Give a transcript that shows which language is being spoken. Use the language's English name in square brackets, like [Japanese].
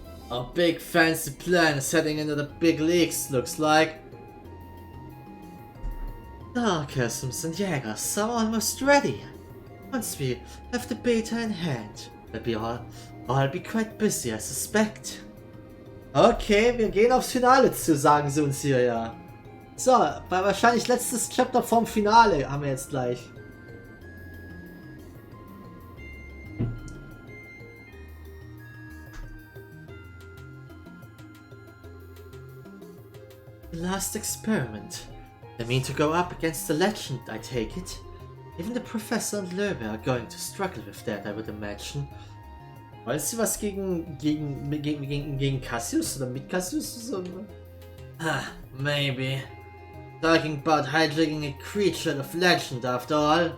[English] Our big fancy plan is heading into the big leagues, looks like. Sarcasms and Jägers are almost ready. Once we have the beta in hand, I'll be quite busy, I suspect. [German] Okay, wir gehen aufs Finale zu, sagen sie uns hier, ja. So, wahrscheinlich letztes Chapter vom Finale haben wir jetzt gleich. [English] The last experiment. They mean to go up against the legend, I take it. Even the Professor and Löwe are going to struggle with that, I would imagine. [German] Weißt sie was gegen Cassius oder mit Cassius? [English] So? Ah, maybe. Talking about hijacking a creature of legend after all.